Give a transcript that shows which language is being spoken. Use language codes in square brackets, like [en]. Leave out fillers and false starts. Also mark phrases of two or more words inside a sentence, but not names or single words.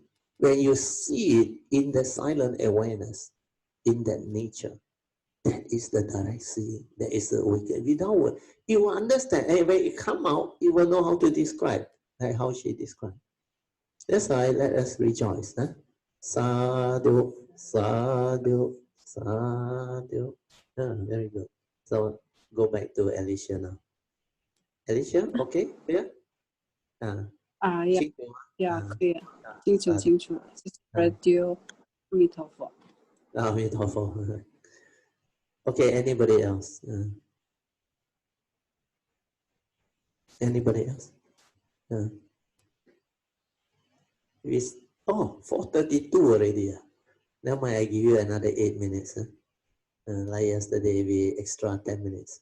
[en] When you see it in the silent awareness, in that nature, that is the direct seeing. That is the awakening. Without word, you will understand. And when it come out, you will know how to describe, like how she described. That's why let us rejoice. Huh? [pi] Sadhu, sadhu, sadhu. [en] Very good. So go back to Alicia now. Alicia, okay? Yeah? [zh] Yeah. 可以，清楚清楚，谢谢 Bro Teoh，阿弥陀佛。 [en] 阿弥陀佛。Okay, anybody else? Anybody else? It's 4:32 already. Never mind, I give you another 8 minutes. Like yesterday, we extra 10 minutes.